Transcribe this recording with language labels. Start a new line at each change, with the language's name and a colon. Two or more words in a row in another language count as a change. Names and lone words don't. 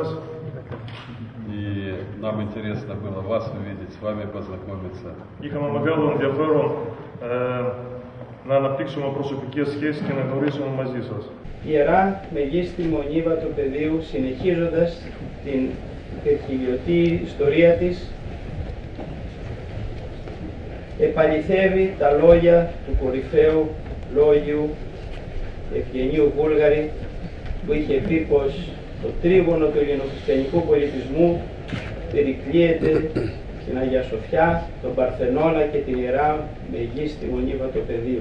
Russian: И нам интересно было вас увидеть, с вами познакомиться.
Greek: Είχαμε μεγάλο ενδιαφέρον να αναπτύξουμε προσωπικές σχέσεις και να γνωρίσουμε μαζί σας. Η Ιερά Μεγίστη Μονή Βατοπεδίου, συνεχίζοντας την εκχυλιωτή ιστορία της, επαληθεύει τα λόγια του κορυφαίου λόγιου Ευγενίου Βούλγαρη, που είχε πει πως το τρίγωνο του ελληνοχριστιανικού πολιτισμού περικλείεται στην Αγία Σοφιά, τον Παρθενώνα και την Ιερά Μεγίστη Μονίβα του Πεδίου.